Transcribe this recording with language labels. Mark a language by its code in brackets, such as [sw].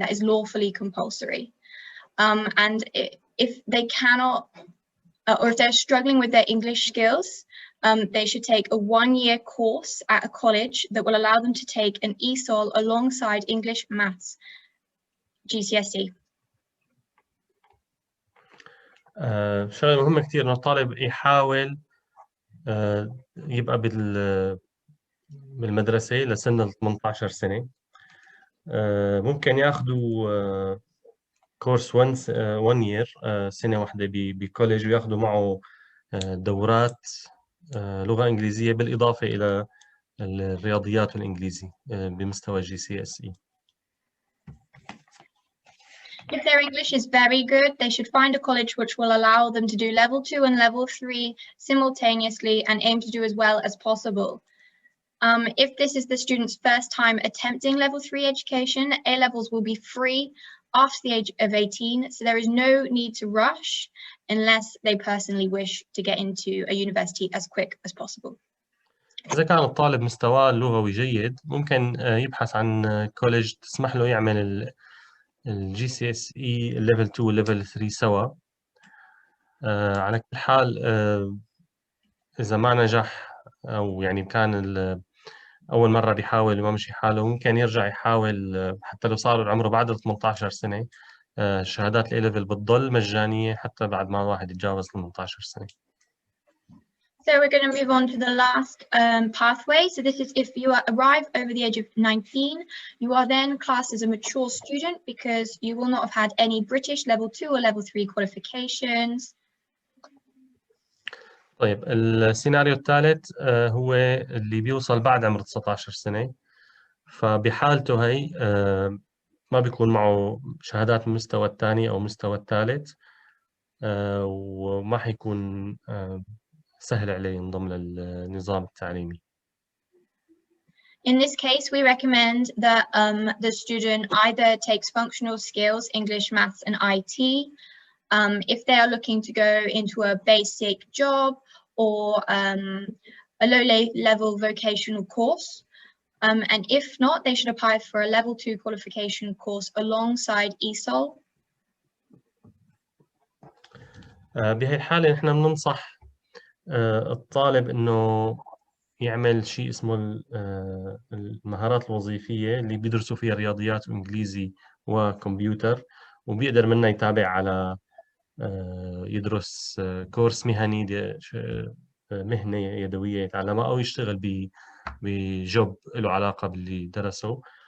[en] That is lawfully compulsory. And if they cannot, or if they're struggling with their English skills, they should take a 1-year course at a college that will allow them to take an ESOL alongside English, Maths, GCSE. [ar] شغله مهمة كثير إنه الطالب يحاول يبقى بالمدرسة لسن ال 18 سنة. ممكن ياخذوا كورس [en] 1 year، [ar] سنة واحدة بكوليج، وياخذوا معه دورات لغة إنجليزية بالإضافة إلى الرياضيات والإنجليزي بمستوى GCSE. [en] If their English is very good, they should find a college which will allow them to do level 2 and level 3 simultaneously and aim to do as well as possible. If this is the student's first time attempting level 3 education, A levels will be free after the age of 18, so there is no need to rush unless they personally wish to get into a university as quick as possible. [ar] إذا كان الطالب مستواه اللغوي جيد، ممكن يبحث عن كوليج تسمح له يعمل الجي سي اس اي الليفل 2 والليفل 3 سوا. على كل حال إذا ما نجح أو يعني كان أول مرة بيحاول وما مشي حاله، ممكن يرجع يحاول حتى لو صار عمره بعد 18 سنة. شهادات الاي ليفل بتضل مجانية حتى بعد ما الواحد يتجاوز 18 سنة. [en] So we're going to move on to the last pathway. So this is if you arrive over the age of 19, you are then classed as a mature student because you will not have had any British level 2 or level 3 qualifications. [ar] طيب السيناريو الثالث هو اللي بيوصل بعد عمر 19 سنة، فبحالته هي ما بيكون معه شهادات من المستوى الثاني أو المستوى الثالث، وما حيكون سهل عليه ينضم للنظام التعليمي. [en] In this case, we recommend that the student either takes functional skills, English, Maths, and IT, if they are looking to go into a basic job or a low-level vocational course. And if not, they should apply for a level 2 qualification course alongside ESOL. [ar] بهي الحالة نحن بننصح الطالب إنه يعمل شيء اسمه المهارات الوظيفية اللي بيدرسوا فيها رياضيات وإنجليزي وكمبيوتر، وبيقدر منها يتابع على يدرس كورس مهني، مهنة يدوية يتعلمها، أو يشتغل بجوب له علاقة باللي درسه.